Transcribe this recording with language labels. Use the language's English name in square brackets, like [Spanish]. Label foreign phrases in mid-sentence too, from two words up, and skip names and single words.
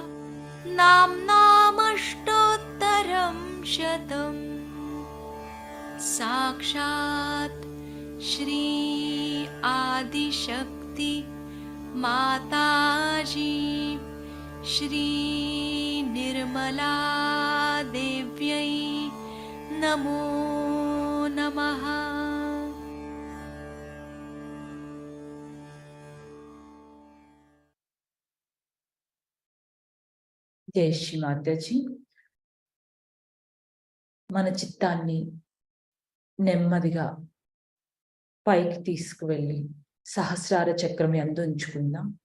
[Sanskrit] नाम्नामष्टोत्तरं शतम् साक्षात् श्री आदिशक्ति माताजी श्री निर्मला देव्यै नमो नमः। [Telugu] జై శ్రీ మాతాజీ. మన చిత్తాన్ని నెమ్మదిగా పైకి తీసుకువెళ్ళి సహస్రార చక్రం యందు ఉంచుకుందాం.